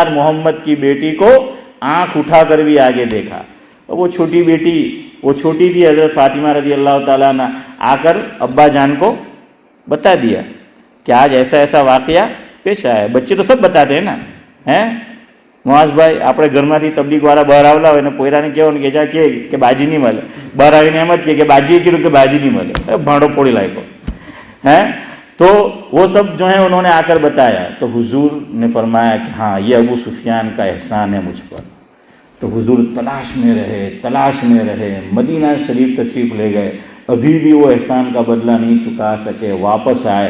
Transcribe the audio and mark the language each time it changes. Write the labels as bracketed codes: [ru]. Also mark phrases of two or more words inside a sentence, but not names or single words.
[ur] محمد کی بیٹی کو آنکھ اٹھا کر بھی آگے دیکھا. وہ چھوٹی بیٹی, وہ چھوٹی تھی, حضرت فاطمہ رضی اللہ تعالیٰ عنہ آ کر ابا جان کو بتا دیا کہ آج ایسا ایسا واقعہ پیش آیا ہے. بچے تو سب بتاتے ہیں نا, [gu] معاذ ભાઈ આપણે ઘરમાંથી તબલીગવાળા બહાર આવલા હોય ને પોયરાને કહેવાનું કે જા કે બાજી નહીં મળે, બહાર આવીને એમ જ કે બાજીએ કીધું કે બાજી નહીં મળે, ભાંડો ફોડી લાગ્યો. [ur] تو وہ سب جو ہیں انہوں نے آ کر بتایا. تو حضور نے فرمایا کہ ہاں یہ ابو سفیان کا احسان ہے مجھ پر. تو حضور تلاش میں رہے, مدینہ شریف تشریف لے گئے, ابھی بھی وہ احسان کا بدلہ نہیں چکا سکے, واپس آئے.